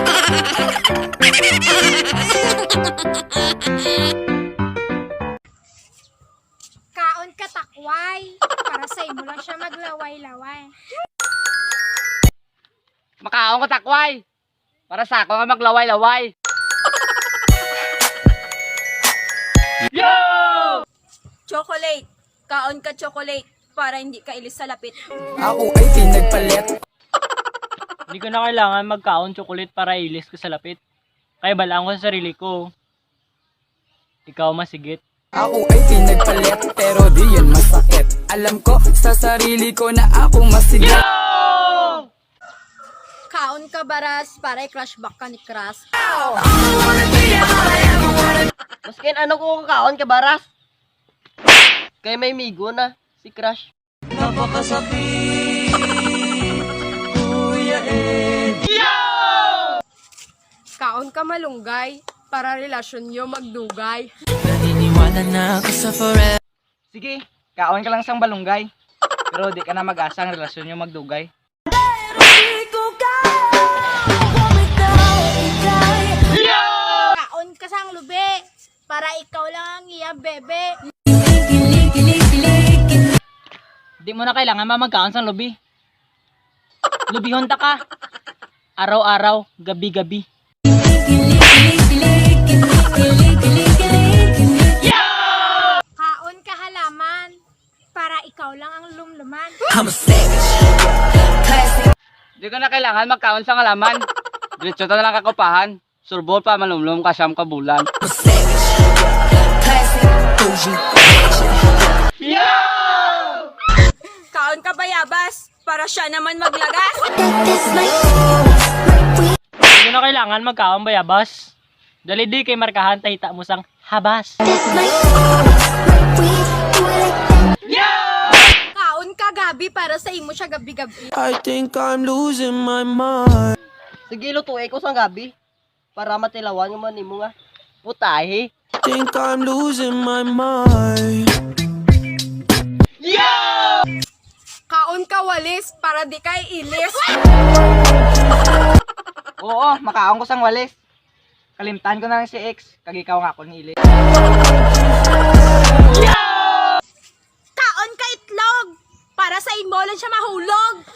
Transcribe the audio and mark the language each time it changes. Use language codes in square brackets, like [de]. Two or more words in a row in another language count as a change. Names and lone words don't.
[hil] Kaon ka takway, para sa imo lang siya maglaway-laway. Makaon ko takway. Para sa ako nga maglaway-laway. Yo! Chocolate. Kaon ka chocolate para hindi ka ilis sa lapit. [tl] Ako ay pinagpalit. Hindi ko na kailangan magkaon chocolate para ilis ko sa lapit. Kaya balaan ko sa sarili ko. [hil] Ikaw masigit. [tl] Ako ay pinagpalit, pero di yan masakit. Alam ko sa sarili ko na ako masigit. [hil] Kaon ka baras para i-crush back ka ni Crush. Maskin ano ko kakaon ka baras? Kay may migo na, si Crush. Kaon ka malunggay para relasyon nyo magdugay. Sige, kaon ka lang sang balunggay. Pero di ka na mag-asa ang relasyon nyo magdugay. Kaon ka sang lube, para ikaw lang ang iya bebe. [tl] Di mo na kailangan magkaon sa lobby. [hil] Lubihon ta ka. Araw-araw, gabi-gabi. Kaon ka halaman, para ikaw lang ang lumluman. [tl] Di ka na kailangan magkaon sa ngalaman. [hil] Diretso ta na lang kakupahan. Surbol pa malumlum ka siyam ka bulan. Kaon ka bayabas para siya naman maglagas. [tl] Di mo na kailangan magkaon bayabas. [hil] Dali di kay markahan tahita mo sang habas. Kaon ka gabi para sa imo siya gabi-gabi. [en] I think I'm losing my mind. [hil] Sige, lutuin ko sang gabi. Para matilawan yung manimo nga. Putahe. [en] Think I'm losing my mind. [hil] Kaon ka walis para di kay ilis. Oo, makaon ko sang walis. Kalimtan ko na lang si ex. Kagikaw nga ako ni Ili. Kaon ka itlog para sa imo lang siya mahulog.